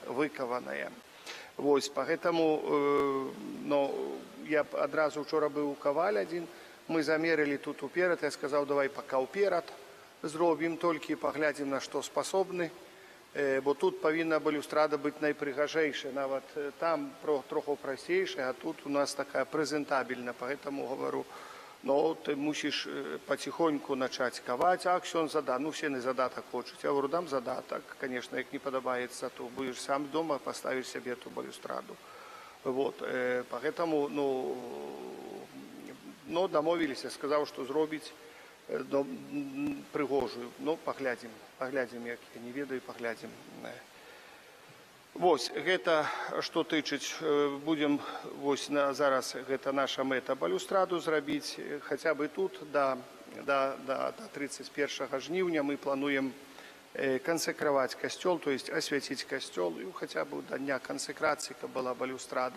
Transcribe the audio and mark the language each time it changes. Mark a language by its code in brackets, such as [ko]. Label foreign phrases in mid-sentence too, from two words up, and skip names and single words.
[be] Вось, поэтому я адразу учора быў у каваль адзін, мы замерылі тут уперад, я сказаў, давай пока уперад зробім, толькі паглядзім, на што спасобны, бо тут павінна балюстрада быць найпрыгажэйшая, нават там троху прасцейшая, а тут у нас такая прэзентабельна, [ru] поэтому говорю, ты мусіш потихоньку начать ковать, а ксён задат, все на задаток хочуць. Я говорю, дам задаток, конечно, [be] як не падабаецца, [ru] то будешь сам дома, поставишь себе эту балюстраду. Вот, поэтому, домовились, я сказал, что [be] зробіць прыгожую. Паглядзім, як я не ведаю, паглядзім. Вось, гэта, што тычыць, будзем, вось, зараз гэта наша мэта балюстраду зрабіць, хаця бы тут, да 31 жніўня мы плануем кансекраваць касцёл, то есть асвяціць касцёл, і хаця бы да дня кансекрацыі, каб была балюстрада.